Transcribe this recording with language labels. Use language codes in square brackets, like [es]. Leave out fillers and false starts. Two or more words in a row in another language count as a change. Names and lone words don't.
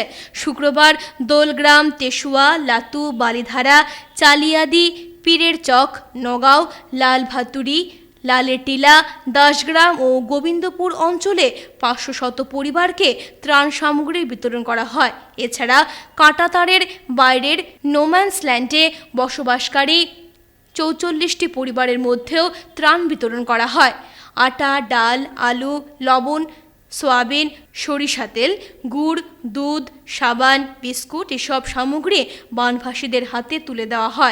[bn] শুক্রবার দোলগ্রাম, তেশুয়া, লাতু, বালিধারা, চালিয়াদি, পীরের চক, নগাঁও, লালভাতুরি, লালেটিলা, দাসগ্রাম ও গোবিন্দপুর অঞ্চলে 500 পরিবারকে ত্রাণ সামগ্রী বিতরণ করা হয়। এছাড়া কাঁটাতারের বাইরের নোম্যান্স ল্যান্ডে বসবাসকারী 44টি পরিবারের মধ্যেও ত্রাণ বিতরণ করা হয়। আটা, ডাল, আলু, লবণ, সয়াবিন, সরিষা তেল, গুড়, দুধ, সাবান, বিস্কুট এসব সামগ্রী বানভাসীদের হাতে তুলে দেওয়া হয়।